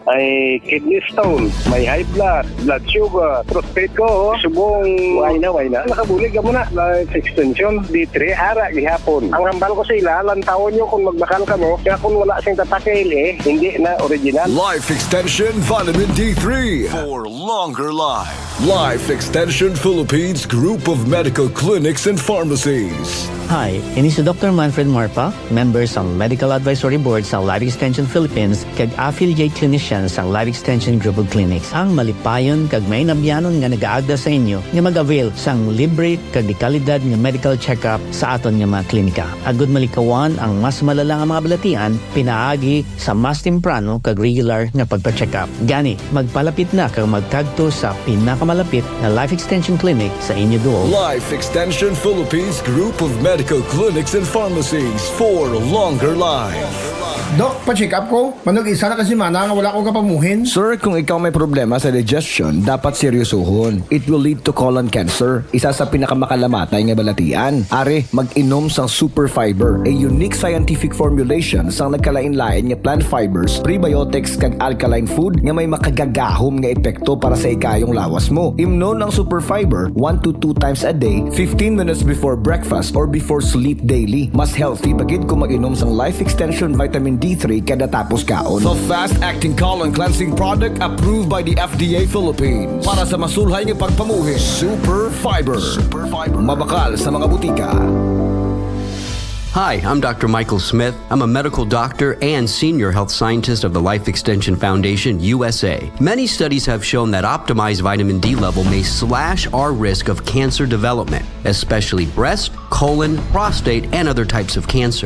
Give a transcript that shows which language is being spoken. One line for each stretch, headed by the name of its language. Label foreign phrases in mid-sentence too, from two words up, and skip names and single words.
Hiligaynon: May
English: kidney stone,
Hiligaynon: may
English: high blood sugar,
Hiligaynon: prostate ko, subong way na. Nakabulig ka muna. Life Extension D3, ara gihapon. Ang hambal ko sila, lantawan nyo kung magbakal ka mo, kaya kung wala siyang tatakil hindi na original.
English: Life Extension Vitamin D3 for longer life. Life Extension Philippines Group of Medical Clinics and Pharmacies.
Hiligaynon: Hi, ini si Dr. MANFRED MARPHA, member sa Medical Advisory Board sa Life Extension Philippines kag
English: affiliate clinician
Hiligaynon: sa Life Extension Group of Clinics. Ang malipayon kag may nabyanon nga nagaagda sa inyo nga mag-avail sang libre kag di kalidad nga
English: medical check-up
Hiligaynon: sa aton nga mga klinika. Agud malikawan ang mas malala nga mga balatian pinaagi sa mas temprano kag regular nga pagpa-check-up. Gani, magpalapit na kag magkadto sa pinakamalapit na Life Extension Clinic sa inyo duol.
English: Life Extension Philippines Group of Medical Clinics and Pharmacies for longer life.
Hiligaynon: Dok, pa-check up ko. Manog isa na kasi mana nga wala ko kapamuhin. Sir, kung ikaw may problema sa digestion, dapat seryosohon.
English: It will lead to colon cancer,
Hiligaynon: isa sa pinakamakalamatan nga balatian. Are, mag-inom sang super fiber,
English: a unique scientific formulation
Hiligaynon: sang nagkalain-lain nga
English: plant fibers,
Hiligaynon: prebiotics kag
English: alkaline food
Hiligaynon: nga may makagagahom nga epekto para sa ikayong lawas mo. Imnon ang
English: super fiber 1 to 2 times a day, 15 minutes before breakfast or before sleep daily.
Hiligaynon: Mas healthy bagid kung mag-inom sang Life Extension Vitamin D3 kada tapos kaon.
English: The fast-acting colon cleansing product approved by the FDA Philippines
Hiligaynon: para sa masulhay ng pagpamuhi. Super Fiber. Mabakal sa mga butika.
English: Hi, I'm Dr. Michael Smith. I'm a medical doctor and senior health scientist of the Life Extension Foundation, USA. Many studies have shown that optimized vitamin D level may slash our risk of cancer development, especially breast, colon, prostate, and other types of cancer.